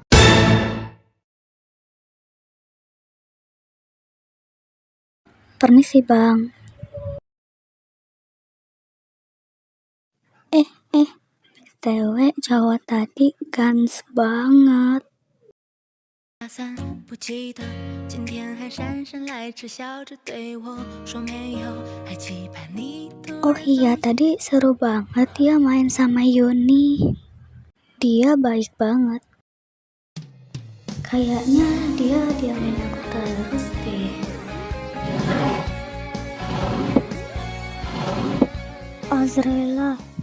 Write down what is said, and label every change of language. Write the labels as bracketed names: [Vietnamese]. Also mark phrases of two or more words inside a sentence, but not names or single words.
[Indonesian] permisi bang. BTW cowok tadi gans banget. [Chinese] 打算不记得今天还姗姗来迟笑着对我说没有，还期盼你突 Oh 然 [Indonesian] iya, tadi seru banget ya main sama Yuni. Dia baik banget. Kayaknya dia diamin aku terus deh. Azrela.